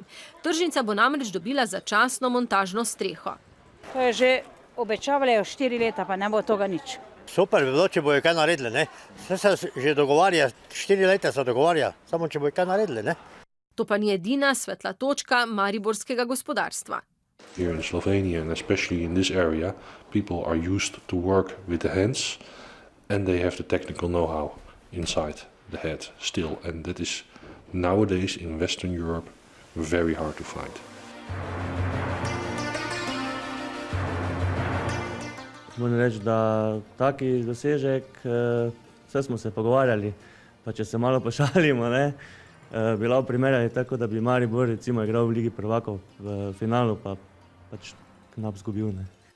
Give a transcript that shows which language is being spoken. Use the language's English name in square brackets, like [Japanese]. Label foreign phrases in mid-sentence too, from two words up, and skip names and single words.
[Slovenian] Tržnica bo namreč dobila začasno montažno streho. To je že obečavali 4 leta, pa ne bo toga nič. Super bi bilo, če bojo kaj naredili, ne? Vse se že dogovarja, 4 leta se dogovarja, samo če bojo kaj naredili, ne? To pa ni edina svetla točka mariborskega gospodarstva. [English] Here in Slovenia and especially in this area, people are used to work with the hands and they have the technical know-how inside the head still. And that is nowadays in Western Europe very hard to find. [Slovenian] Moram reči, da taki dosežek, vse smo se pogovarjali, pa če se malo pošalimo, ne, bi lahko primerjali tako, da bi Maribor recimo igral v Ligi prvakov v finalu, pa pač knap zgubil, ne.